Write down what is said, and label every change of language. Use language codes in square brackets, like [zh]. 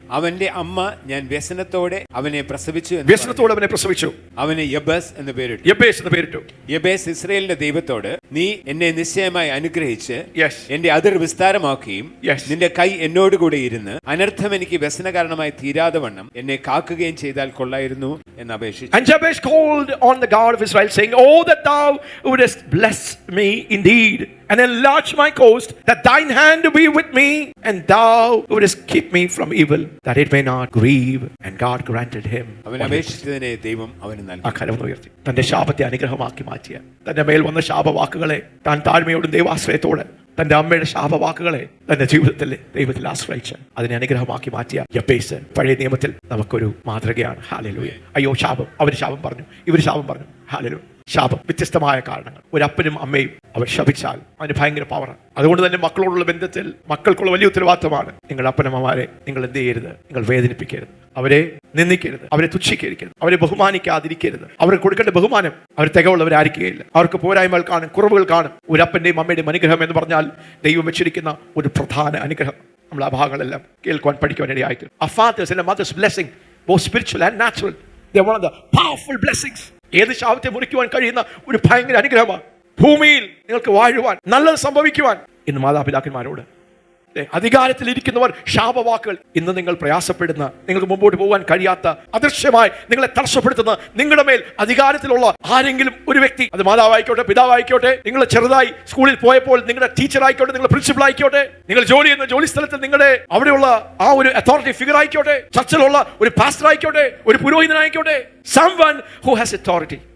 [ml] അവന്റെ അമ്മ ഞാൻ വ്യസനത്തോടെ അവനെ പ്രസവിച്ചു. അവന് യബേസ് എന്ന് പേരിട്ടു. യബേസ് ഇസ്രായേലിന്റെ ദൈവത്തോട്, നീ എന്നെ നിശ്ചയമായി അനുഗ്രഹിച്ച് എന്റെ അതിർ വിസ്താരമാക്കുകയും നിന്റെ കൈ എന്നോടുകൂടെ ഇരുന്ന് അനർത്ഥം എനിക്ക് വ്യസന കാരണമായി തീരാതെ വണ്ണം എന്നെ കാക്കുകയും ചെയ്താൽ കൊള്ളായിരുന്നു എന്ന് അപേക്ഷിച്ചു. [en] And Jabez called on the God of Israel, saying, "Oh, that thou wouldest bless me indeed and enlarge my coast, that thine hand be with me, and thou wouldest keep me from evil, that it may not grieve. And God granted him. [ml] അവൻ അപേക്ഷിച്ചതിനെ ദൈവം അവന് നൽകി. ആ കരം ഉയർത്തി തന്റെ ശാപത്തെ അനുഗ്രഹമാക്കി മാറ്റിയ, തന്റെ മേൽ വന്ന ശാപവാക്കുകളെ താൻ താഴ്മയോടും ദൈവാശ്രയത്തോടെ തന്റെ അമ്മയുടെ ശാപവാക്കുകളെ തന്റെ ജീവിതത്തിൽ ദൈവത്തിൽ ആശ്രയിച്ച് അതിനെ അനുഗ്രഹമാക്കി മാറ്റിയ യബ്ബേസ് പഴയ നിയമത്തിൽ നമുക്കൊരു മാതൃകയാണ്. ഹല്ലേലൂയ. അയ്യോ ശാപം, അവർ ശാപം പറഞ്ഞു, ഇവർ ശാപം പറഞ്ഞു. ഹല്ലേലൂയ. ശാപം വ്യത്യസ്തമായ കാരണങ്ങൾ. ഒരു അപ്പനും അമ്മയും അവർ ശപിച്ചാൽ അതിന് ഭയങ്കര പവറാണ്. അതുകൊണ്ട് തന്നെ മക്കളോടുള്ള ബന്ധത്തിൽ മക്കൾക്കുള്ള വലിയ ഉത്തരവാദിത്തമാണ്. നിങ്ങൾ അപ്പനമ്മമാരെ നിങ്ങൾ എന്ത് ചെയ്യരുത്? നിങ്ങൾ വേദനിപ്പിക്കരുത്, അവരെ നിന്ദിക്കരുത്, അവരെ തുച്ഛീകരിക്കരുത്, അവരെ ബഹുമാനിക്കാതിരിക്കരുത്. അവർക്ക് കൊടുക്കേണ്ട ബഹുമാനം അവർ തികവുള്ളവരായിരിക്കുകയില്ല. അവർക്ക് പോരായ്മകൾ കാണും, കുറവുകൾ കാണും. ഒരു അപ്പന്റെയും അമ്മയുടെയും അനുഗ്രഹം എന്ന് പറഞ്ഞാൽ ദൈവം വെച്ചിരിക്കുന്ന ഒരു പ്രധാന അനുഗ്രഹം. നമ്മൾ ആ ഭാഗങ്ങളെല്ലാം കേൾക്കുവാൻ പഠിക്കുവാൻ ഇടയായിട്ട്. [en] A father's and a mother's blessing, both spiritual and natural, they are one of the powerful blessings. [ml] ഏത് ശാപത്തെ മുറിക്കുവാൻ കഴിയുന്ന ഒരു ഭയങ്കര അനുഗ്രഹമാണ്. ഭൂമിയിൽ നിങ്ങൾക്ക് വാഴുവാൻ, നല്ലത് സംഭവിക്കുവാൻ. ഇന്ന് മാതാപിതാക്കന്മാരോട് അധികാരത്തിൽ ഇരിക്കുന്നവർ ശാപവാക്കുകൾ, ഇന്ന് നിങ്ങൾ പ്രയാസപ്പെടുന്ന, നിങ്ങൾക്ക് മുമ്പോട്ട് പോകാൻ കഴിയാത്ത, അദൃശ്യമായി നിങ്ങളെ തടസ്സപ്പെടുത്തുന്ന, നിങ്ങളുടെ മേൽ അധികാരത്തിലുള്ള ആരെങ്കിലും ഒരു വ്യക്തി, അത് മാതാവായിക്കോട്ടെ, പിതാവായിക്കോട്ടെ, നിങ്ങൾ ചെറുതായി സ്കൂളിൽ പോയപ്പോൾ നിങ്ങളുടെ ടീച്ചർ ആയിക്കോട്ടെ, നിങ്ങളുടെ പ്രിൻസിപ്പൽ ആയിക്കോട്ടെ, നിങ്ങൾ ജോലി ചെയ്യുന്ന ജോലി സ്ഥലത്ത് നിങ്ങളുടെ അവിടെയുള്ള ആ ഒരു അതോറിറ്റി ഫിഗർ ആയിക്കോട്ടെ, ചർച്ചിലുള്ള ഒരു പാസ്റ്റർ ആയിക്കോട്ടെ, ഒരു പുരോഹിതനായിക്കോട്ടെ, [en] someone who has authority.